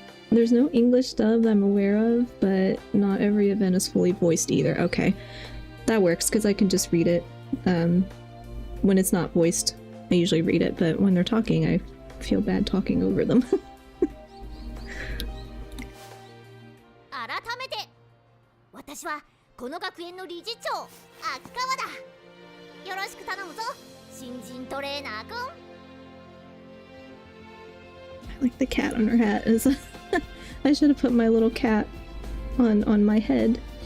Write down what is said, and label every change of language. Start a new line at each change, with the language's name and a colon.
English: There's no English dub I'm aware of, but not every event is fully voiced either. Okay, that works, because I can just read it. When it's not voiced, I usually read it, but when they're talking, I feel bad talking over them.
Japanese: 改めて私はこの学園の理事長秋川だ。よろしく頼むぞ新人トレーナーくん。
English: I like the cat on her hat. I should have put my little cat on my head.